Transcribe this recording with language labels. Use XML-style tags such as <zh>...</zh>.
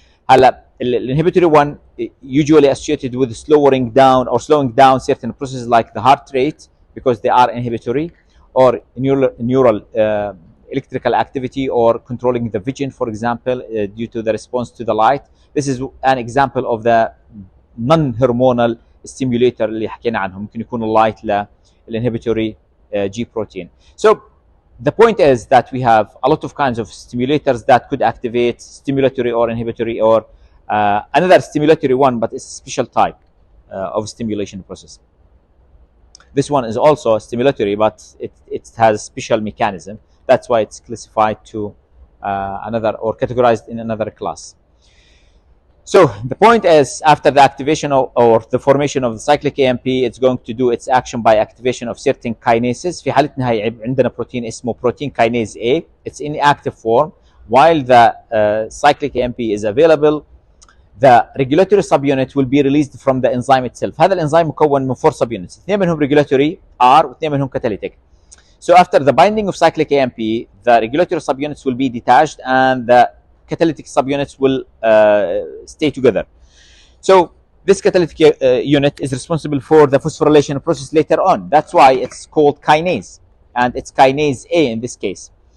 <en>هلا الانهبitory one usually associated with slowing down certain processes like the heart rate because they are inhibitory, or neural electrical activity, or controlling the vision, for example, due to the response to the light. This is an example of the non-hormonal stimulator</en> <ar>اللي حكينا عنهم. ممكن يكون اللايت للinhibitory G protein.</ar> <en>So the point is that we have a lot of kinds of stimulators that could activate stimulatory or inhibitory or another stimulatory one, but it's a special type of stimulation process. This one is also stimulatory, but it has special mechanism. That's why it's classified to another or categorized in another class. So the point is, after the activation or the formation of the cyclic AMP, it's going to do its action by activation of certain kinases.</en> <ar>في حالتنا هي عندنا بروتين اسمه protein kinase A.</ar> <en>It's in active form. While the cyclic AMP is available, the regulatory subunit will be released from the enzyme itself.</en> <ar>هذا الانزيم مكون من 4 subunits. اثنين منهم regulatory R واثنين منهم catalytic.</ar> <en>So after the binding of cyclic AMP, the regulatory subunits will be detached and the catalytic subunits will stay together. So this catalytic unit is responsible for the phosphorylation process later on. That's why it's called kinase, and it's kinase A in this case.</en>